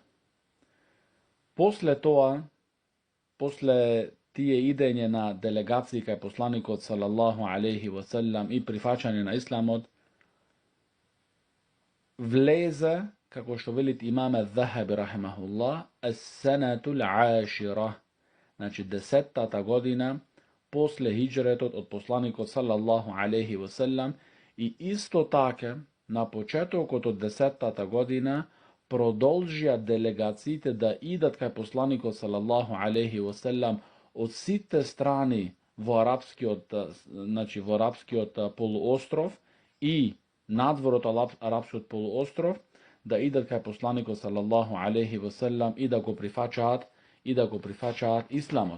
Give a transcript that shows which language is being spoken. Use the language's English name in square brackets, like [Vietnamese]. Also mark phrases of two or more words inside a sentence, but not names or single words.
[Macedonian] После тоа, после тие идење на делегации кај посланикот [Arabic] صلى الله عليه وسلم [Macedonian] и прифаќање на исламот, влезе, како што велит имам Заһаби рахимахуллах, [Arabic] السنة العاشرة, [Macedonian] 10-та година после хиџретот од посланикот [Arabic] صلى الله عليه وسلم [Macedonian] и исто така на почетокот од 10. godina продолжија делегациите да идат кај посланикот [Arabic] صلى الله عليه وسلم [Macedonian] од сите страни во арапскиот полуостров и надвор од арапскиот полуостров, да идат кај посланикот [Arabic] صلى الله عليه وسلم [Macedonian] и да го прифаќаат исламот.